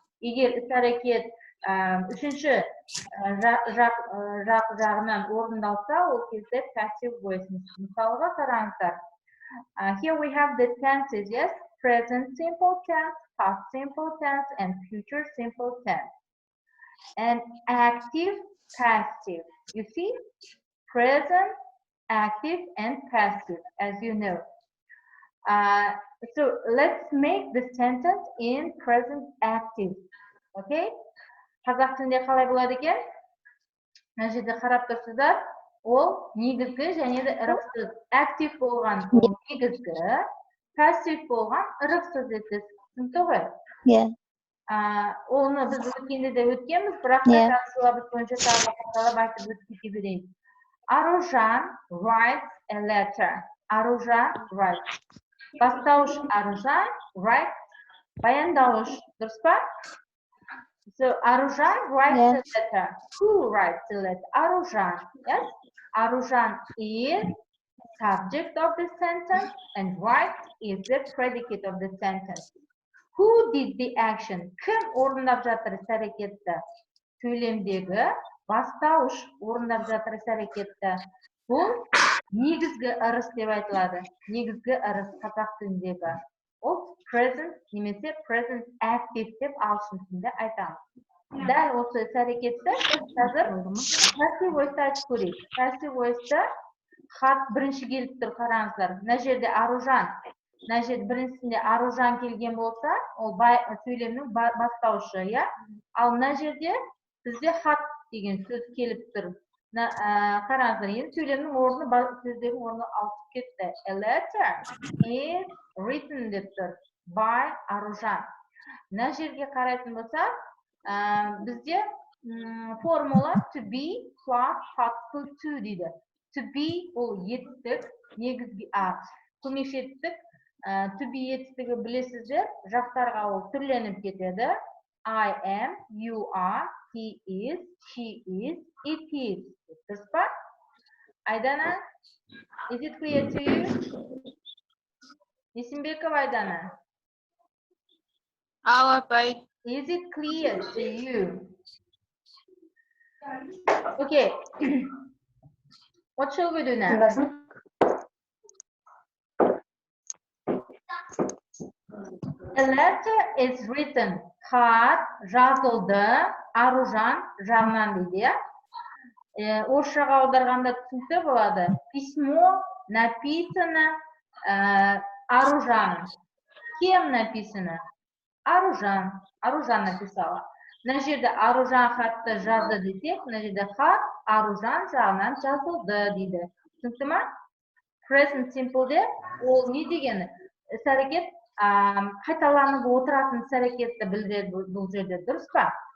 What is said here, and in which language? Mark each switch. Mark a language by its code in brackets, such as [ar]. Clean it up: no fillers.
[kk] Егер іс-әрекет үшінші жақ жағынан орындалса, ол кезде passive voice. Мысалға қараңыздар. [en] Here we have the tenses, yes? Present simple tense, past simple tense, and future simple tense. And active, passive. You see? Present, active, and passive, as you know. So let's make the sentence in present active. Okay? [kk] Қазақ тілінде қалай болады екен? Мына жерде қарап тұрсыздар, ол негізгі және де ырықсыз. Active болған ол негізгі, passive болған ырықсыз етіс. Түсінікті ғой? [en] Yeah. [kk] Оны біз өткенде де өткенбіз, бірақ та сылабыз бойынша тағы қайталап айтып өтіп кете берейін. [en] Аружан writes a letter. Аружан writes. [kk] Бастауыш Аружан, writes баяндауыш. Дұрыс па? [en] So Arujан writes a letter. Who writes the letter? Arujан. Yes? Arujан is subject of the sentence and writes is the predicate of the sentence. Who did the action? [kk] Кім орындап жатыр іс-әрекетті? Сөйлемдегі бастауыш орындап жатыр іс-әрекетті. Бұл негізгі ырыс деп айтылады. Негізгі ырыс қазақ тіліндегі. Ол present немесе present active деп ағылшын тілінде айтамыз. Дәл осы іс-әрекетті қазір passive voice айтып көрейік. Passive voice хат бірінші келіп тұр, қараңыздар. Мына жерде Аружан. Мына жерде біріншісінде Аружан келген болса, ол сөйлемнің бастауышы, иә? Ал мына жерде бізде хат деген сөз келіп тұр. Қараңыздар, енді сөйлемнің орны, сөздердің орны ауысып кетті. [en] A letter is written [kk] деп тұр. [en] By Arujан. [kk] Мына жерге қарайтын болса, бізде формула to be plus particle to дейді. To be ол етістік, негізгі көмекші етістік. To be етістігі білесіздер, жақтарға ол түрленіп кетеді. [en] I am, you are, he is, she is, it is. [kk] Дұрыс па? Айдана, [en] is it clear to you? [kk] Есімбеков Айдана. Ал апай. [en] Is it clear to you? Okay. What shall we do now? A letter is written. [kk] Хат жазылды. Аружан жағынан дейді. Орысшаға аударғанда түсінікті болады. [ru] Письмо написано Аружан. Кем написано? Аружан. Аружан написала. [kk] Мына жерде Аружан хатты жазды десек, мына жерде хат Аружан жағынан жазылды дейді. Түсінікті ма? Present simple'де ол не дегені? Іс-әрекет қайталанып отыратын іс-әрекетті білдіреді бұл жерде. Дұрыс па?